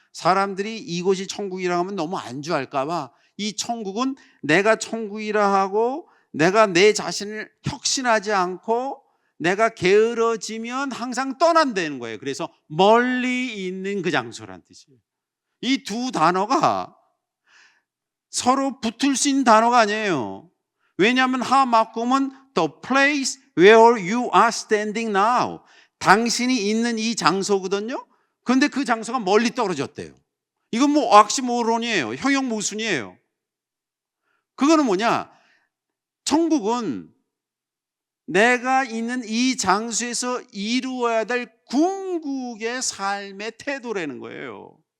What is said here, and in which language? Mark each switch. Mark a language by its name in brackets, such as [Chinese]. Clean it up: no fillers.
[Korean] 사람들이 이곳이 천국이라 하면 너무 안주할까 봐 이 천국은 내가 천국이라 하고 내가 내 자신을 혁신하지 않고 내가 게으러지면 항상 떠난다는 거예요. 그래서 멀리 있는 그 장소란 뜻이에요. 이 두 단어가 서로 붙을 수 있는 단어가 아니에요. 왜냐하면 하마콤은 [English] the place where you are standing now. [Korean] 당신이 있는 이 장소거든요. 그런데 그 장소가 멀리 떨어졌대요. 이건 뭐 옥시모론이에요. 형용모순이에요. 그거는 뭐냐? 천국은 내가 있는 이 장소에서 이루어야 될 궁극의 삶의 태도라는 거예요.